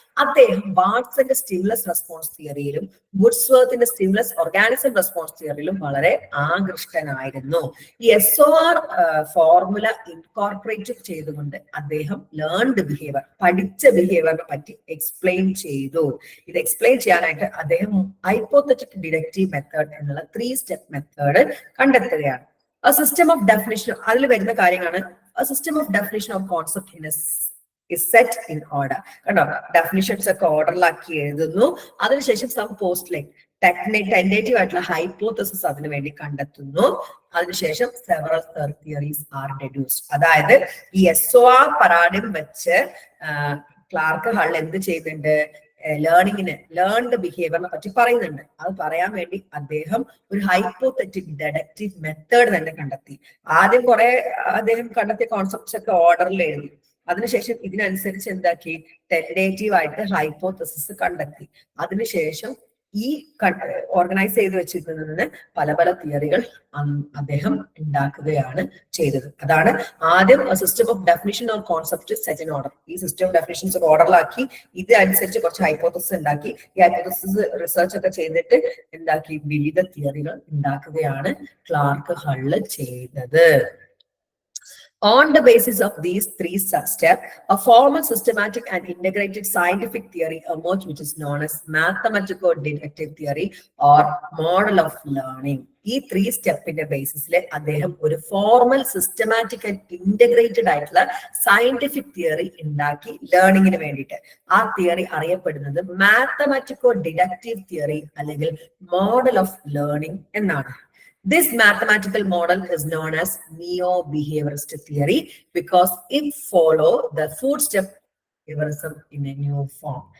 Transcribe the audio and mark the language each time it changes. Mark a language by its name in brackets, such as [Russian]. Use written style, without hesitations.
[Malayalam] അദ്ദേഹം വാട്സന്റെ stimulus response തിയറിയിലും വുഡ്സ്വർത്തിന്റെ stimulus organism response തിയറിയിലും വളരെ ആകൃഷ്ടനായിരുന്നു. ഈ SOR ഫോർമുല ഇൻകോർപ്പറേറ്റ് ചെയ്തുകൊണ്ട് അദ്ദേഹം ലേൺഡ് ബിഹേവിയർ, പഠിച്ച ബിഹേവിയറിനെ പറ്റി എക്സ്പ്ലെയിൻ ചെയ്തു. ഇത് എക്സ്പ്ലെയിൻ ചെയ്യാനായിട്ട് അദ്ദേഹം ഹൈപ്പോത്തറ്റിക് ഡിഡക്റ്റീവ് മെത്തേഡ് എന്നുള്ള 3 സ്റ്റെപ്പ് മെത്തേഡ് കണ്ടെത്തുകയാണ്. [English] A system of definition, [Malayalam] അതിൽ വരുന്ന കാര്യങ്ങളാണ് [English] a system of definition of concept is set in order. [Malayalam] കണ്ടോ, ഡെഫിനിഷൻസ് ഒക്കെ ഓർഡറിലാക്കി എഴുതുന്നു. അതിനുശേഷം സം പോസ്റ്റ്ലേറ്റ് ടെന്റേറ്റീവ് ആയിട്ടുള്ള ഹൈപ്പോത്തസിസ് അതിനു വേണ്ടി കണ്ടെത്തുന്നു. അതിനുശേഷം [English] Several theories are deduced. [Malayalam] അതായത് ഈ SOR paradigm വെച്ച് ക്ലാർക്ക് ഹൾ എന്ത് ചെയ്യുന്നുണ്ട്? ലേണിങ്ങിന്, ലേൺഡ് ബിഹേവിയറിനെ പറ്റി പറയുന്നുണ്ട്. അത് പറയാൻ വേണ്ടി അദ്ദേഹം ഒരു ഹൈപ്പോത്തറ്റിക് ഡെഡക്റ്റീവ് മെത്തേഡ് തന്നെ കണ്ടെത്തി. ആദ്യം അദ്ദേഹം കണ്ടെത്തിയ കോൺസെപ്റ്റ്സ് ഒക്കെ ഓർഡറിൽ എഴുതി. അതിനുശേഷം ഇതിനനുസരിച്ച് എന്താക്കി? ടെന്റേറ്റീവ് ആയിട്ട് ഹൈപ്പോത്തസിസ് കണ്ടെത്തി. അതിനുശേഷം ഈ ഓർഗനൈസ് ചെയ്ത് വെച്ചിരിക്കുന്നതിന് പല പല തിയറികൾ അദ്ദേഹം ഉണ്ടാക്കുകയാണ് ചെയ്തത്. അതാണ് ആദ്യം [English] System of definition of concept set in order. [Malayalam] ഈ സിസ്റ്റം ഓഫ് ഡെഫിനിഷൻസ് ഓർഡറിലാക്കി ഇത് അനുസരിച്ച് കുറച്ച് ഹൈപ്പോത്തസിസ് ഉണ്ടാക്കി. ഈ ഹൈപ്പോത്തസിസ് റിസർച്ച് ഒക്കെ ചെയ്തിട്ട് എന്താക്കി? വിവിധ തിയറികൾ ഉണ്ടാക്കുകയാണ് ക്ലാർക്ക് ഹള്ള് ചെയ്തത്. [English] On the basis of these 3 steps, a formal, systematic and integrated scientific theory emerged, which is known as mathematico-deductive theory or model of learning. [Malayalam] ഈ 3 സ്റ്റെപ്പിന്റെ ബേസിസിൽ അദ്ദേഹം ഒരു ഫോർമൽ, സിസ്റ്റമാറ്റിക് ആൻഡ് ഇന്റഗ്രേറ്റഡ് ആയിട്ടുള്ള സയന്റിഫിക് തിയറി ഉണ്ടാക്കി ലേണിങ്ങിന് വേണ്ടിയിട്ട്. ആ theory അറിയപ്പെടുന്നത് മാത്തമാറ്റിക്കോ-ഡിഡക്റ്റീവ് theory അല്ലെങ്കിൽ model of learning എന്നാണ്. [English] This mathematical model is known as neo-behaviorist theory because it follows the footstep behaviorism in a new form.